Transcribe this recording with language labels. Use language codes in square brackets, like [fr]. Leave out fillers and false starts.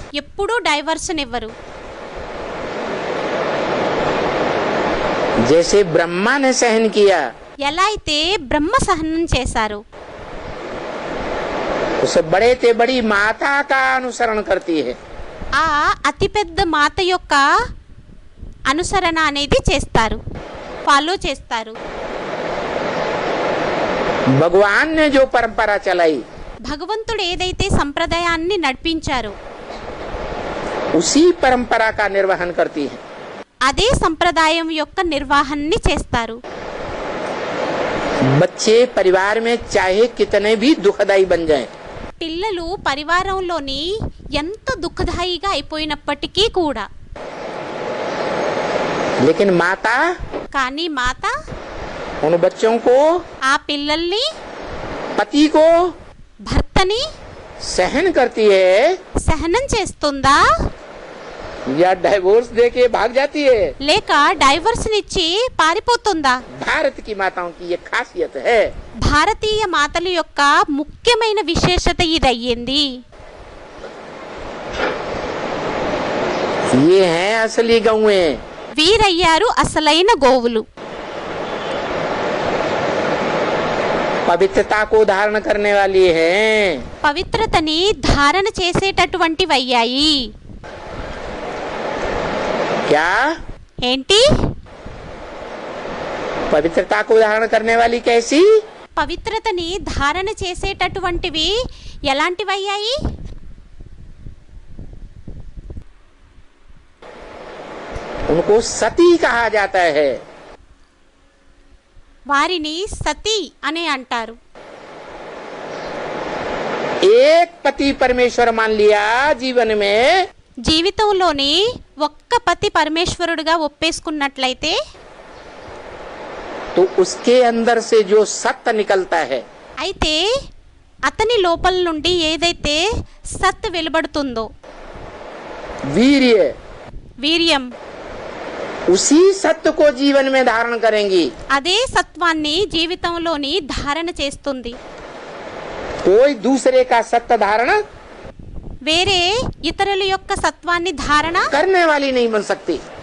[te] ఎప్పుడూ డైవర్షన్ ఇవ్వరు. [hi] जैसे ब्रह्मा ने सहन किया, [te] ఎలా అయితే బ్రహ్మ సహనం చేశారు, [hi] उस बड़े ते बड़ी माता का अनुसरण करती है. [te] ఆ అతిపెద్ద మాత యొక్క అనుసరణ అనేది చేస్తారు, ఫాలో చేస్తారు. [hi] भगवान ने जो परंपरा चलाई, [te] భగవంతుడు ఏదైతే సంప్రదాయాన్ని నడిపించారో [hi] उसी परंपरा का निर्वहन करती है. [te] అదే సంప్రదాయం యొక్క నిర్వహణని చేస్తారు. [hi] बच्चे परिवार में चाहे कितने भी दुखदाई बन जाएं, [te] పిల్లలు పరివారంలోని ఎంత దుఃఖదాయిగా అయిపోయినప్పటికీ కూడా, [hi] लेकिन माता [te] కానీ మాత [hi] उन बच्चों को, [te] ఆ పిల్లల్ని, [hi] पति को [te] భర్తని [hi] सहन करती है [te] సహనం చేస్తుందా [hi] या डाइवोर्स देके भाग जाती है. [te] లేక డైవర్షన్ ఇచ్చి పారిపోతుందా? [hi] भारत की माताओं की ये खासियत है. [te] భారతీయ మాతల యొక్క ముఖ్యమైన విశేషత ఇదయ్యింది. [hi] ये हैं असली गौएं. [te] వీరయ్యారు అసలైన గోవులు. [hi] पवित्रता को धारण करने वाली हैं. [te] పవిత్రతని ధారణ చేసేటటువంటివయ్యాయి. [hi] क्या? [te] ఏంటి? [hi] पवित्रता को धारण करने वाली कैसी? [te] పవిత్రతని ధారణ చేసేటటువంటివి ఎలాంటివయ్యాయి? [hi] उनको सती कहा जाता है. [te] వారిని సతీ అని అంటారు. [hi] एक पति परमेश्वर मान लिया जीवन में, [te] జీవితంలోని ఒక్క పతి పరమేశ్వరుడుగా ఒప్పేసుకున్నట్లయితే [hi] तो उसके अंदर से जो सत्य निकलता है, [te] అయితే అతని లోపల నుండి ఏదైతే సత్ వెలువడుతుందో, [hi] वीर्य, [te] వీర్యం, [hi] उसी सत्य को जीवन में धारण करेंगी. [te] అదే సత్వాన్ని జీవితంలోని ధారణ చేస్తుంది. [hi] कोई दूसरे का सत्य धारण [te] వేరే ఇతరుల యొక్క సత్వాన్ని ధారణ [hi] करने वाली नहीं बन सकती.